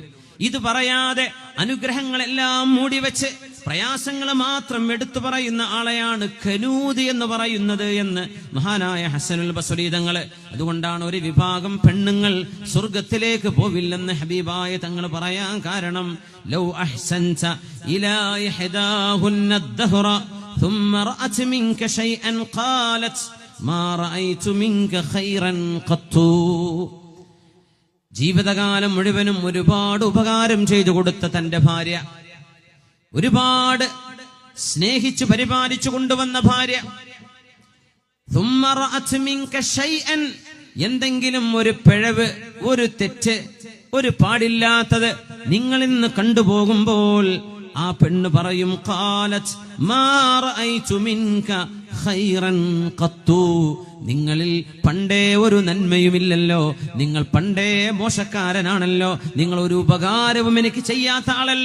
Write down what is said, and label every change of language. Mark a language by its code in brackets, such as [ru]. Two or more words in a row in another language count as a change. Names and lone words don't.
[ml] ഇത് പറയാതെ അനുഗ്രഹങ്ങളെല്ലാം മൂടിവെച്ച് പ്രയാസങ്ങൾ മാത്രം എടുത്തു പറയുന്ന ആളെയാണ് കനൂദ് എന്ന് പറയുന്നത് എന്ന് മഹാനായ ഹസനുൽ ബസ്രി തങ്ങള്. അതുകൊണ്ടാണ് ഒരു വിഭാഗം പെണ്ണുങ്ങൾ സ്വർഗത്തിലേക്ക് പോവില്ലെന്ന് ഹബീബായ തങ്ങൾ പറയാൻ കാരണം, [ar] لو أحسنت إلى إحداهن الدهر ثم رأت منك شيئا قالت ما رأيت منك خيرا قط. [ml] ജീവിതകാലം മുഴുവനും ഒരുപാട് ഉപകാരം ചെയ്തു കൊടുത്ത തന്റെ ഭാര്യ, ഒരുപാട് സ്നേഹിച്ചു പരിപാലിച്ചു കൊണ്ടുവന്ന ഭാര്യ, [ar] ثم رأت منك شيئا, [ml] എന്തെങ്കിലും ഒരു പിഴവ്, ഒരു തെറ്റ്, ഒരു പാടില്ലാത്തത് നിങ്ങളിൽ നിന്ന് കണ്ടുപോകുമ്പോൾ ആ പെണ്ണ് പറയും, [ar] قالت ما رأيت منك خيرا قط. [ml] നിങ്ങളിൽ പണ്ടേ ഒരു നന്മയുമില്ലല്ലോ, നിങ്ങൾ പണ്ടേ മോശക്കാരനാണല്ലോ, നിങ്ങൾ ഒരു ഉപകാരവും എനിക്ക് ചെയ്യാത്ത ആളല്ലേ.